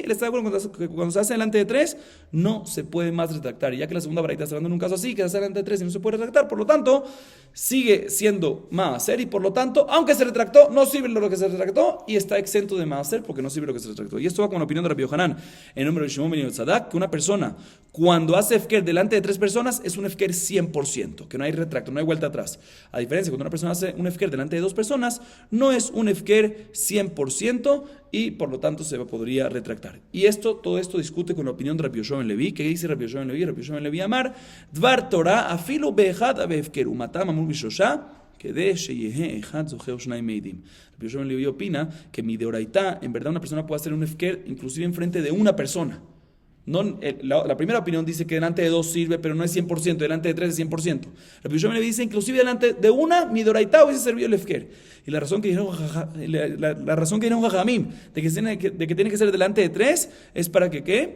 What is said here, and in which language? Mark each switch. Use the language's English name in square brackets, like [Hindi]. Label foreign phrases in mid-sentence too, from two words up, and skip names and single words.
[Spanish] Él está de acuerdo que cuando se hace delante de 3, no se puede más retractar. Y ya que la segunda baraita está hablando en un caso así, que se hace delante de 3 y no se puede retractar, por lo tanto, sigue siendo maaser. Y por lo tanto, aunque se retractó, no sirve lo que se retractó y está exento de maaser porque no sirve lo que se retractó. Y esto va con la opinión de Rabbi Yochanan, en nombre de Shimon ben Yotzada, que una persona, cuando hace efker delante de 3 personas, es un efker 100%, que no hay retracto, no hay vuelta atrás. A diferencia, cuando una persona hace un efker delante de 2 personas, no es un efker 100% y por lo tanto se podría retractar. Y todo esto discute con la opinión de Rabbi Yoshua ben Levi. ¿Qué dice Rabbi Yoshua ben Levi? [Hebrew] Rabbi Yoshua ben Levi אמר, דבר תורה אפילו באחד הפקר, ומטעם אמור בשלשה, כדי שיהיה אחד זוכה ושניים מעידים. [Spanish] Rabbi Yoshua ben Levi opina que [Hebrew] מדאורייתא, [Spanish] en verdad una persona puede hacer un efker inclusive en frente de una persona. No, la primera opinión dice que delante de 2 sirve, pero no es 100%, delante de 3 es 100%. Rabbi Yoshua ben Levi dice, inclusive delante de una, [Hebrew] מדאורייתא [Spanish] hubiese servido el efker. Y la razón que dijeron Jajamim, de que tiene que ser delante de 3, es para que ¿qué?